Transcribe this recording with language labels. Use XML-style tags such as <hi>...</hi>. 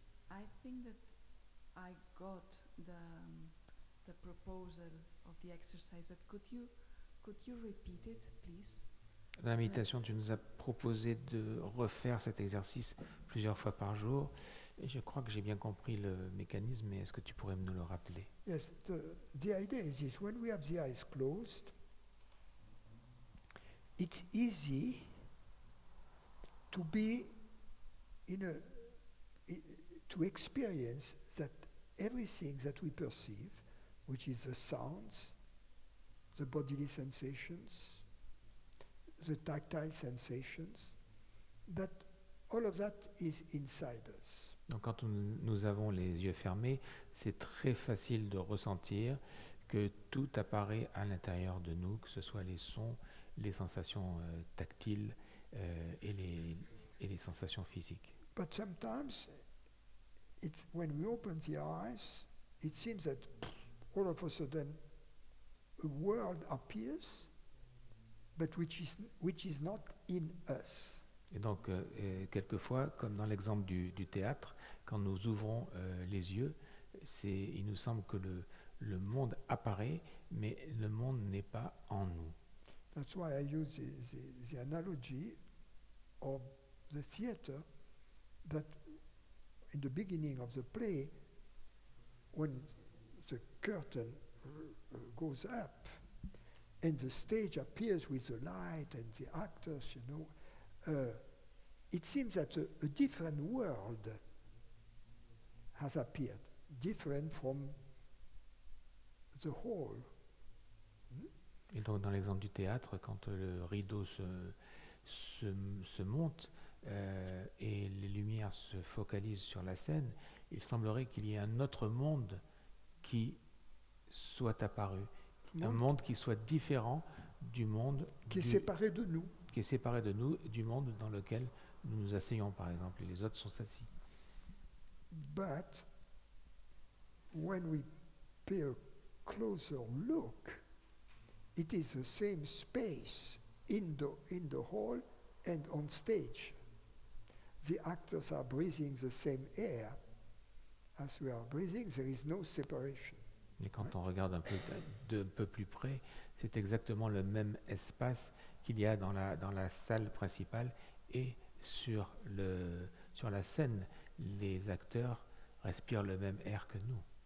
<en>I think that I got the proposal of the exercise, but could you repeat it, please?</en> <fr>Dans la méditation, tu nous as proposé de refaire cet exercice plusieurs fois par jour. Et je crois que j'ai bien compris le mécanisme, mais est-ce que tu pourrais nous le rappeler?</fr> <en>Yes, the idea is this: when we have the eyes closed, it's easy to be to experience that everything that we perceive, which is the sounds, the bodily sensations, the tactile sensations, that all of that is inside us.</en> <fr>Donc quand nous avons les yeux fermés, c'est très facile de ressentir que tout apparaît à l'intérieur de nous, que ce soit les sons, les sensations tactiles et les sensations physiques.</fr> <en>But sometimes, when we open the eyes, it seems that all of a sudden a world appears, but which is not in us.</en> <fr>Et donc, quelquefois, comme dans l'exemple du théâtre, quand nous ouvrons les yeux, il nous semble que le monde apparaît, mais le monde n'est pas en nous.</fr> <en>That's why I use the analogy of the theater, that in the beginning of the play, when the curtain goes up and the stage appears with the light and the actors, it seems that a different world has appeared, different from the whole.</en> <fr>Et donc dans l'exemple du théâtre, quand le rideau se monte et les lumières se focalisent sur la scène, il semblerait qu'il y ait un autre monde qui soit apparu, un monde qui soit différent du monde qui est séparé de nous. Qui est séparé de nous, du monde dans lequel nous nous asseyons par exemple, et les autres sont assis.</fr> <en>But when we pay a closer look, it is the same space in the hall and on stage. The actors are breathing the same air as we are breathing. There is no separation.</en> <fr>Et quand on regarde un peu plus près, c'est exactement le même espace qu'il y a dans la salle principale et sur la scène. Les acteurs respirent le même air que nous.</fr>